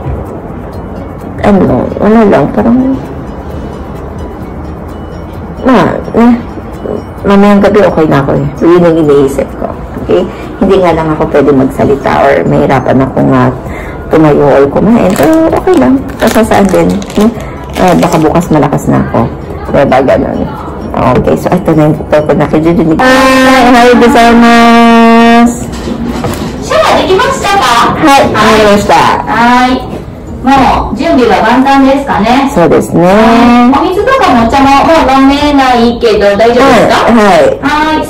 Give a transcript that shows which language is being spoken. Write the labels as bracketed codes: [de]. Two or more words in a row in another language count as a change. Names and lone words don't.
[tl] Wala lang, parang mamayang gabi okay na ako Yun yung iniisip ko. Okay? Hindi nga lang ako pwede magsalita or mahirapan ako nga tumayo or kumain. Pero okay lang. Sasaan din. Baka bukas malakas na ako. Diba ganun? Okay, so ito na yung ito ko nakididinig. [ja] はい、ございます. Shower できましたか？はい、わかりました。はい。もう準備は万端ですかね。そうですね。お水とかもお茶ももう飲めないけど大丈夫ですか？はい。はい。